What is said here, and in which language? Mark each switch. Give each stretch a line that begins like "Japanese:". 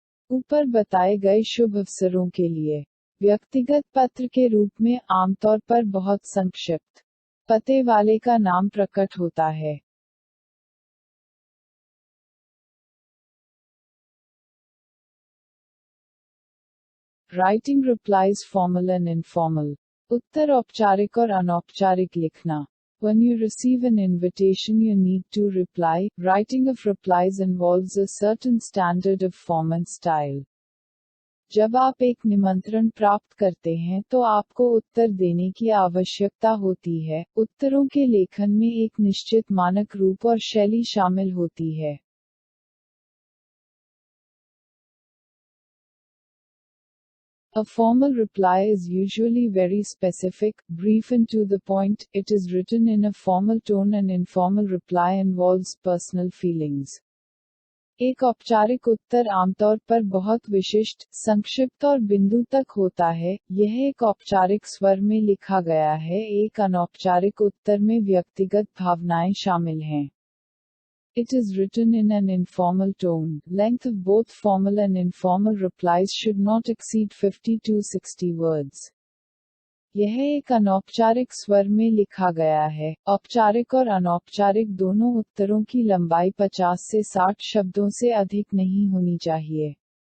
Hindi: ऊपर बताए गए शुभ अवसरों के लिए व्यक्तिगत पत्र के रूप में आमतौर पर बहुत संक्षिप्त पते वाले का नाम प्रकट होता है.
English: Writing replies formal and informal.
Hindi: उत्तर औपचारिक और अनौपचारिक लिखना.
English: When you receive an invitation you need to reply. Writing of replies involves a certain standard of form and style.
Hindi: जब आप एक निमंत्रण प्राप्त करते हैं तो आपको उत्तर देने की आवश्यकता होती है. उत्तरों के लेखन में एक निश्चित मानक रूप और शैली शामिल होती है.
English: A formal reply is usually very specific, brief and to the point. It is written in a formal tone. An informal reply involves personal feelings.
Hindi: एक औपचारिक उत्तर आमतौर पर बहुत विशिष्ट, संक्षिप्त और बिंदु तक होता है. यह एक औपचारिक स्वर में लिखा गया है. एक अनौपचारिक उत्तर में व्यक्तिगत भावनाएं शामिल हैं.
English: It is written in an informal tone. Length of both formal and informal replies should not exceed 50 to 60 words.
Hindi: यह एक अनौपचारिक स्वर में लिखा गया है. औपचारिक और अनौपचारिक दोनों उत्तरों की लंबाई 50 से 60 शब्दों से अधिक नहीं होनी चाहिए.